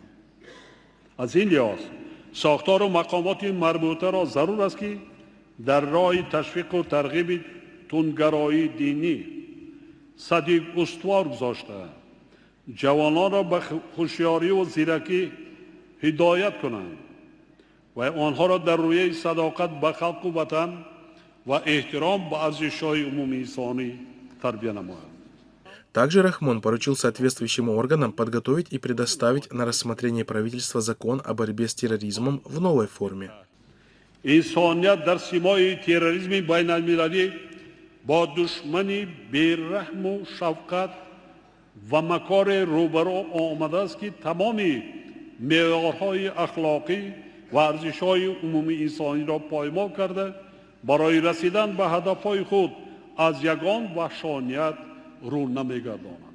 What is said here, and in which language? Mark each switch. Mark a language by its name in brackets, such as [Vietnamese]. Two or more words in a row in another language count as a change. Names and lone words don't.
[Persian] از این لحاظ ساختار و مقامات مربوطه را ضرور است که در راه تشویق و ترغیب تندگرایی دینی صدیق استوار گذاشته جوانان را به هوشیاری و زیرکی هدایت کنند و آنها را در روی صداقت به خلق و وطن و احترام به ارزش‌های عمومی انسانی تربیت نمایند. [Russian] Также Рахмон поручил соответствующим органам подготовить и предоставить на рассмотрение правительства закон о борьбе с терроризмом в новой форме. [Persian] انسانیت در سیمای تروریسم بین المللی با دشمنی بی‌رحم و شفقت و مکار روبرو آمده است که تمامی معیارهای اخلاقی و ارزش‌های عمومی انسانی را پایمال کرده برای رسیدن به هدف‌های خود از یگان وحشانیت رو نمی‌گرداند.